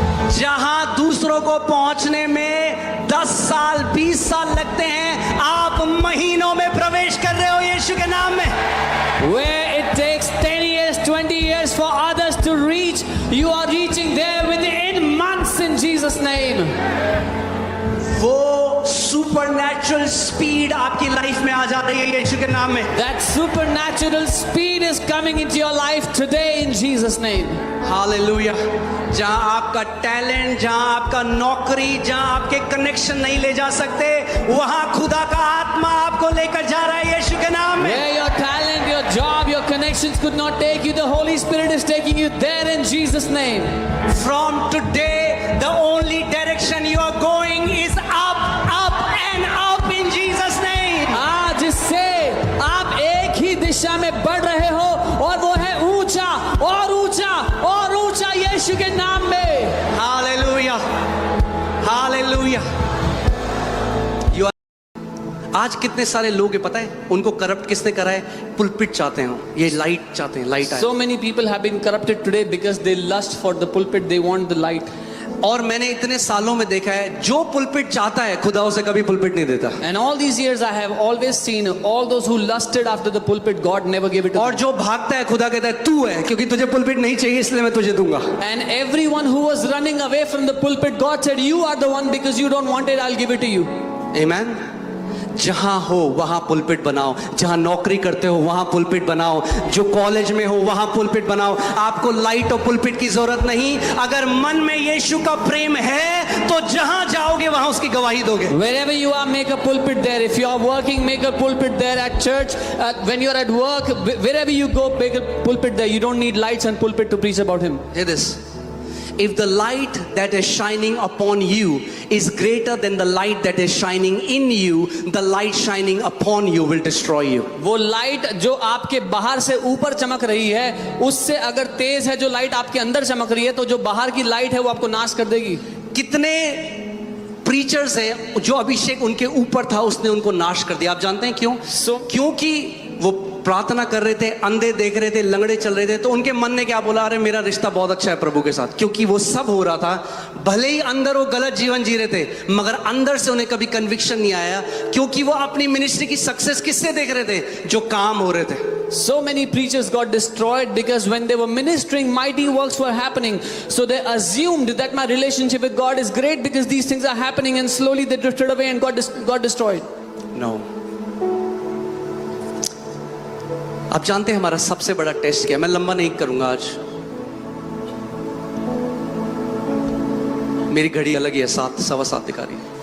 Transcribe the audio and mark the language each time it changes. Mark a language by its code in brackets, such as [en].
[hi] जहां दूसरों को पहुंचने में 10 साल 20 साल लगते हैं, आप महीनों में प्रवेश कर रहे हो यीशु के नाम में। [en] Where it takes 10 years, 20 years for others to reach, you are reaching there within months in Jesus' name. [hi] वो सुपरनैचुरल स्पीड आपकी लाइफ में आ जा रही है यीशु के नाम में। [en] That supernatural speed is coming into your life today in Jesus' name. [hi] Hallelujah. जहां आपका टैलेंट, जहां आपका नौकरी, जहां आपके कनेक्शन नहीं ले जा सकते, वहां खुदा का आत्मा आपको लेकर जा रहा है यीशु के नाम में। [en] Where your talent, your job, your connections could not take you, the Holy Spirit is taking you there in Jesus' name. From today, the only direction you are going is up, up and up in Jesus' name. [hi] आज से आप एक ही दिशा में बढ़ रहे हो और वो है ऊंचा और ऊंचा और ऊंचा यीशु के नाम में। Hallelujah, hallelujah. आज कितने सारे लोग हैं पता है, उनको करप्ट किसने करा है? पुलपिट चाहते हैं, ये लाइट चाहते हैं, लाइट आए। [en] So many people have been corrupted today because they lust for the pulpit, they want the light. [hi] और मैंने इतने सालों में देखा है, जो पुलपिट चाहता है खुदा उसे कभी पुलपिट नहीं देता। [en] And all these years I have always seen all those who lusted after the pulpit, God never gave it to [hi] और [en] them. [hi] जो भागता है खुदा कहता है तू है, क्योंकि तुझे पुलपिट नहीं चाहिए इसलिए मैं तुझे दूंगा। [en] And everyone who was running away from the pulpit, God said, you are the one, because you don't want it, I'll give it to you. [hi] आमेन। जहां हो वहां पुलपिट बनाओ, जहां नौकरी करते हो वहां पुलपिट बनाओ, जो कॉलेज में हो वहां पुलपिट बनाओ। आपको लाइट और पुलपिट की जरूरत नहीं। अगर मन में यीशु का प्रेम है तो जहां जाओगे वहां उसकी गवाही दोगे। [en] Wherever you are, make a pulpit there. If you are working, make a pulpit there. At church, when you are at work, wherever you go, make a pulpit there. You don't need lights and pulpit to preach about him. Hear this. If the light that is shining upon you is greater than the light that is shining in you, the light shining upon you will destroy you. [hi] वो light जो आपके बाहर से ऊपर चमक रही है, उससे अगर तेज है जो लाइट आपके अंदर चमक रही है, तो जो बाहर की लाइट है वो आपको नाश कर देगी। कितने प्रीचर्स हैं जो अभिषेक उनके ऊपर था उसने उनको नाश कर दिया। आप जानते हैं क्यों? क्योंकि वो प्रार्थना कर रहे थे, अंधे देख रहे थे, लंगड़े चल रहे थे, तो उनके मन ने क्या बोला? अरे मेरा रिश्ता बहुत अच्छा है प्रभु के साथ। क्योंकि वो सब हो रहा था, भले ही अंदर वो गलत जीवन जी रहे थे, मगर अंदर से उन्हें कभी कन्विक्शन नहीं आया, क्योंकि वो अपनी मिनिस्ट्री की सक्सेस किससे देख रहे थे? जो काम हो रहे थे। [en] So many preachers got destroyed because when they were ministering, mighty works were happening. So they assumed that my relationship with God is great because these things are happening, and slowly they drifted away and got destroyed. No. [hi] आप जानते हैं हमारा सबसे बड़ा test क्या है? मैं लंबा नहीं करूंगा आज, मेरी घड़ी अलग ही है, 7 सवा 7 दिखा रही है।